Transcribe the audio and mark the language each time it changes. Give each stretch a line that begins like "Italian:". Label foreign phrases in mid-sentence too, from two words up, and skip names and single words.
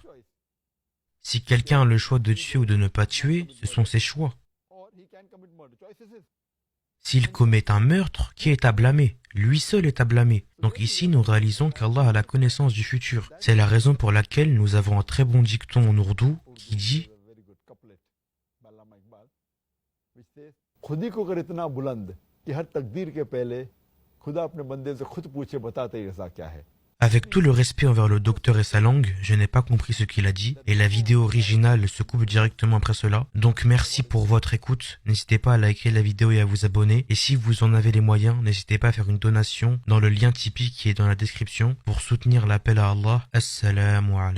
French: Si quelqu'un a le choix de tuer ou de ne pas tuer, ce sont ses choix. S'il commet un meurtre, qui est à blâmer? Lui seul est à blâmer. Donc ici, nous réalisons qu'Allah a la connaissance du futur. C'est la raison pour laquelle nous avons un très bon dicton en ourdou qui dit:
Urdu: خود ہی کو کر اتنا بلند کہ ہر تقدیر کے پہلے خدا اپنے بندے سے خود پوچھے بتا تیری رضا کیا ہے
French: Avec tout le respect envers le docteur et sa langue, je n'ai pas compris ce qu'il a dit et la vidéo originale se coupe directement après cela. Donc merci pour votre écoute. N'hésitez pas à liker la vidéo et à vous abonner. Et si vous en avez les moyens, n'hésitez pas à faire une donation dans le lien Tipeee qui est dans la description pour soutenir l'appel à Allah.